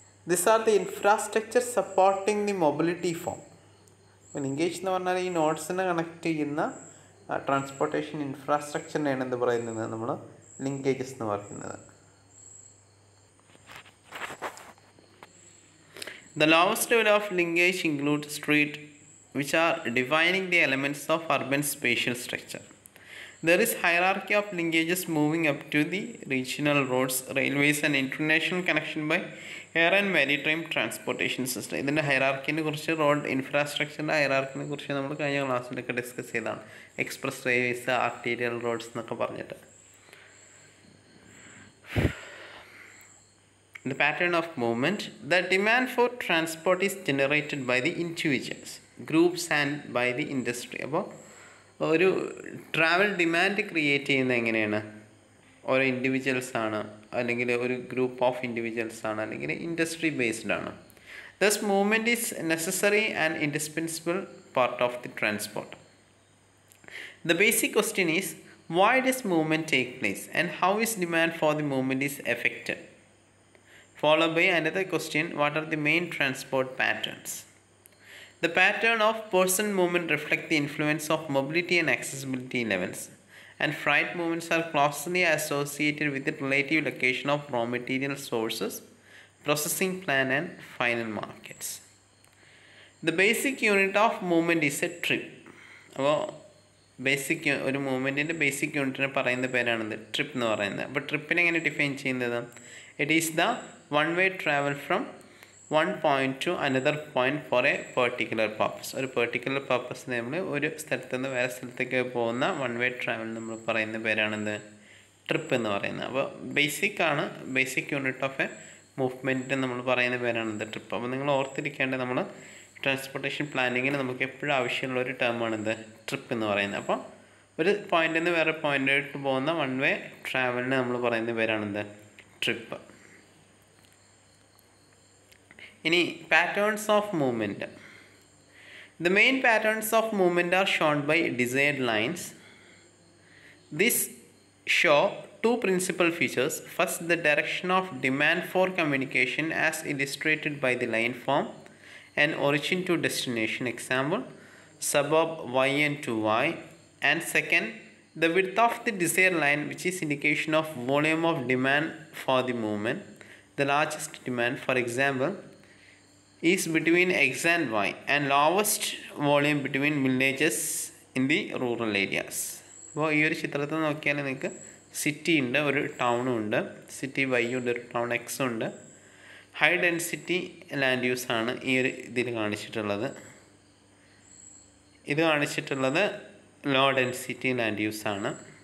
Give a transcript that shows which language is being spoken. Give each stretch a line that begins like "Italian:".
English: These are the infrastructure supporting the mobility form.
Malayalam: Linkage എന്ന് പറഞ്ഞാൽ ഈ നോട്ട്സിനെ കണക്ട് ചെയ്യുന്ന ട്രാൻസ്പോർട്ടേഷൻ ഇൻഫ്രാസ്ട്രക്ചറിനെയാണ് എന്ത് പറയുന്നത്, നമ്മൾ ലിങ്കേജസ് എന്ന് പറയുന്നത്.
English: The lowest level of linkage includes streets, which are defining the elements of urban spatial structure. There is hierarchy of linkages moving up to the regional roads, railways and international connection by air and maritime transportation system.
Malayalam: ഇതിൻ്റെ ഹൈറാർക്കിനെ കുറിച്ച്, road ഇൻഫ്രാസ്ട്രക്ചറിൻ്റെ ഹൈറാർക്കിനെ കുറിച്ച് നമ്മൾ കഴിഞ്ഞ ക്ലാസ്സിലൊക്കെ discuss ചെയ്തതാണ്. Express vase, arterial roads എന്നൊക്കെ പറഞ്ഞിട്ട്.
English: The pattern of movement. The demand for transport is generated by the individuals groups and by the industry.
Malayalam: അപ്പോൾ ഒരു ട്രാവൽ ഡിമാൻഡ് ക്രിയേറ്റ് ചെയ്യുന്നത് എങ്ങനെയാണ്? ഓരോ ഇൻഡിവിജ്വൽസ് ആണ്, അല്ലെങ്കിൽ ഒരു ഗ്രൂപ്പ് ഓഫ് ഇൻഡിവിജ്വൽസ് ആണ്, അല്ലെങ്കിൽ ഇൻഡസ്ട്രി ബേസ്ഡ് ആണ്.
English: Thus movement is necessary and indispensable part of the transport. The basic question is, why does movement take place and how is demand for the movement is affected? Followed by another question, what are the main transport patterns? The pattern of person movement reflect the influence of mobility and accessibility levels, and freight movements are closely associated with the relative location of raw material sources, processing plant and final markets. The basic unit of movement is a trip.
Malayalam: അപ്പോൾ basic ഒരു മൂവ്മെൻറ്റിൻ്റെ basic യൂണിറ്റിനെ പറയുന്ന പേരാണിത് trip എന്ന് പറയുന്നത്. അപ്പോൾ ട്രിപ്പിനെ എങ്ങനെ define ചെയ്യുന്നത്?
English: It is the one way travel from one point to another point for a particular purpose.
Malayalam: ഒരു particular purpose നമ്മൾ ഒരു സ്ഥലത്ത് നിന്ന് വേറെ സ്ഥലത്തേക്ക് പോകുന്ന വൺ വേ ട്രാവൽ നമ്മൾ പറയുന്ന പേരാണിത് ട്രിപ്പ് എന്ന് പറയുന്നത്. അപ്പോൾ basic unit of A movement നമ്മൾ പറയുന്ന പേരാണിത് ട്രിപ്പ്. അപ്പോൾ നിങ്ങൾ ഓർത്തിരിക്കേണ്ടത്, നമ്മൾ ട്രാൻസ്പോർട്ടേഷൻ പ്ലാനിങ്ങിന് നമുക്ക് എപ്പോഴും ആവശ്യമുള്ള ഒരു ടേമാണിത് ട്രിപ്പ് എന്ന് പറയുന്നത്. അപ്പോൾ ഒരു പോയിന്റിൽ നിന്ന് വേറെ പോയിന്റിലോട്ട് പോകുന്ന വൺ വേ ട്രാവലിന് നമ്മൾ പറയുന്ന പേരാണിത് ട്രിപ്പ്.
English: ഇനി patterns of movement. The main patterns of movement are shown by desired lines. This show two principal features. First, the direction of demand for communication as illustrated by the line form and origin to destination, example suburb yn to y. And second, the width of the desired line, which is indication of volume of demand for the movement. The largest demand, for example, is between x and y, and lowest volume between villages in the rural areas.
Malayalam: അപ്പോൾ ഈ ഒരു ചിത്രത്തിൽ നോക്കിയാൽ നിങ്ങൾക്ക് city ഉണ്ട്, ഒരു ടൗണും ഉണ്ട്, city Y ഉണ്ട്, ഒരു ടൗൺ എക്സും ഉണ്ട്. ഹൈ ഡെൻസിറ്റി ലാൻഡ് യൂസ് ആണ് ഈ ഒരു ഇതിൽ കാണിച്ചിട്ടുള്ളത്. ഇത് കാണിച്ചിട്ടുള്ളത് ലോ ഡെൻസിറ്റി ലാൻഡ് യൂസ് ആണ്.